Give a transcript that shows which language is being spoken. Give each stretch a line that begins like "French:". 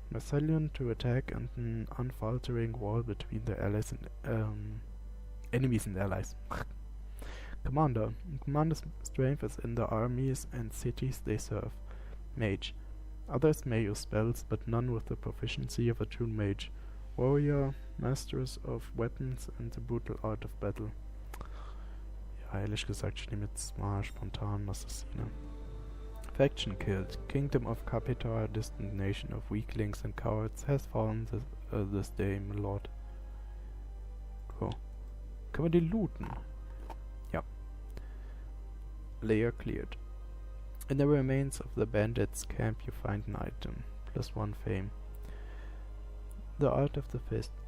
English: Resilient to attack and an unfaltering wall between the allies and enemies and allies. Commander. Commander's strength is in the armies and cities they serve. Mage. Others may use spells, but none with the proficiency of a true mage. Warrior. Masters of weapons and the brutal art of battle.
German: Ja, ehrlich gesagt, ich nehme jetzt mal spontan Assassine.
English: Faction killed. Kingdom of Capital, distant nation of weaklings and cowards, has fallen this day, my lord.
German: So. Können wir die looten? Ja.
English: Layer cleared. In the remains of the bandits' camp you find an item. +1 fame. The Art of the Fist.